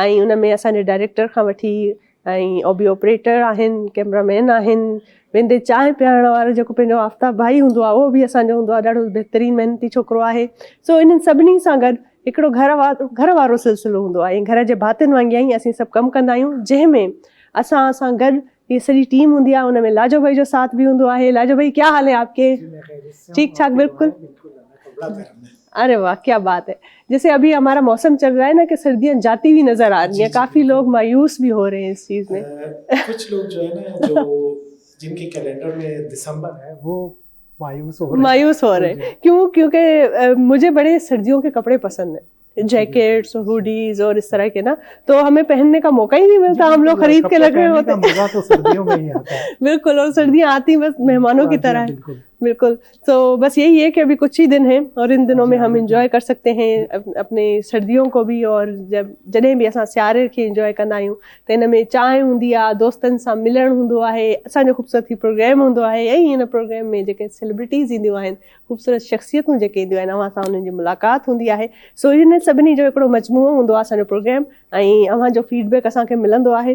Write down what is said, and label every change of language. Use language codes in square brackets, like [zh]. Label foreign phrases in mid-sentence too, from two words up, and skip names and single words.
[sd] ऐं उन में असांजे डायरेक्टर खां वठी ऐं ऑडियो ऑपरेटर आहिनि, कैमरामैन आहिनि, वेंदे चांहि पीआरण वारो जेको पंहिंजो आफ्ताब भाई हूंदो आहे, उहो बि असांजो हूंदो आहे, ॾाढो बहितरीनु महिनती छोकिरो आहे। सो इन्हनि सभिनी सां गॾु हिकिड़ो घर वारो सिलसिलो हूंदो आहे ऐं घर जे भातियुनि वांगुरु ई असीं सभु कमु कंदा आहियूं, जंहिंमें असां सां गॾु हीअ सॼी टीम हूंदी आहे। उन में लाजो भाई जो साथ भी हूंदो आहे। [ur] لاجو بھائی، کیا حال ہے آپ کے? ٹھیک ٹھاک، بالکل۔ ارے واہ، کیا بات ہے. جیسے ابھی ہمارا موسم چل رہا ہے نا کہ سردیاں جاتی ہوئی نظر آ رہی ہیں، کافی لوگ مایوس بھی ہو رہے ہیں اس چیز میں. کچھ لوگ جو ہے نا، جو جن کے کیلنڈر میں دسمبر ہے، وہ مایوس ہو رہے ہیں. کیوں? کیونکہ مجھے بڑے سردیوں کے کپڑے پسند ہے، جیکٹس اور ہوڈیز اور اس طرح کے نا، تو ہمیں پہننے کا موقع ہی نہیں ملتا. ہم لوگ خرید کے لگے ہوتے ہیں. مزا تو سردیوں میں ہی آتا ہے. بالکل، اور سردیاں آتی بس مہمانوں کی طرح ہے. بالکل. تو بس یہی ہے کہ ابھی کچھ ہی دن ہیں اور ان دنوں میں ہم انجوائے کر سکتے ہیں اپنے سردیوں کو بھی. [sd] और जॾहिं बि असां सियारे खे इंजॉय कंदा आहियूं त इन में चांहि हूंदी आहे, दोस्तनि सां मिलणु हूंदो आहे, असांजो ख़ूबसूरत प्रोग्राम हूंदो आहे। ऐं इन प्रोग्राम में जेके सेलिब्रिटीज़ ईंदियूं आहिनि, ख़ूबसूरत शख़्सियतूं जेके ईंदियूं आहिनि, अव्हां सां उन्हनि जी मुलाक़ात हूंदी आहे। सो इन सभिनी जो हिकिड़ो मजमूओ हूंदो आहे असांजो प्रोग्राम, ऐं अव्हांजो फीडबैक असांखे मिलंदो आहे।